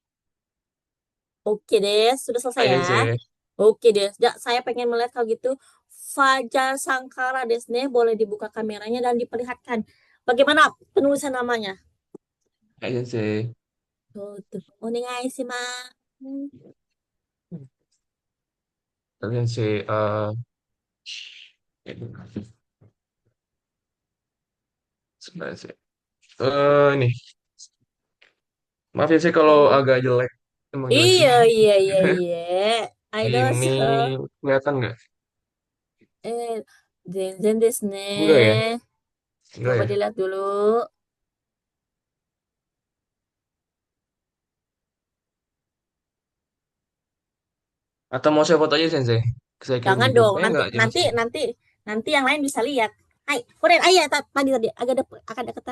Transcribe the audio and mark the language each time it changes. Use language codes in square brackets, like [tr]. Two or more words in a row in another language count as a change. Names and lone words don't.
[id] Oke deh, sudah selesai Hai ya? sensei. Oke deh, ya, saya pengen melihat kalau gitu Fajar Sangkara Desne, boleh dibuka kameranya dan diperlihatkan bagaimana penulisan namanya. [ja] はい先生. [id] tuh. [ja] お願いします. [id] Sensei, sebentar sih. Ini, maaf ya sih kalau Hmm. agak jelek. Emang jelek sih. Iya, iya, iya, iya. Ini Aidoso. kelihatan nggak? [ja] えっ、全然ですね. [id] Enggak ya? Enggak Coba ya? dilihat dulu. Atau mau saya foto aja Sensei? Saya kirim Jangan di grup. dong, nanti Enggak, jangan nanti sih. nanti nanti yang lain bisa lihat. Hai, Koren, ayah tadi tadi agak deketan.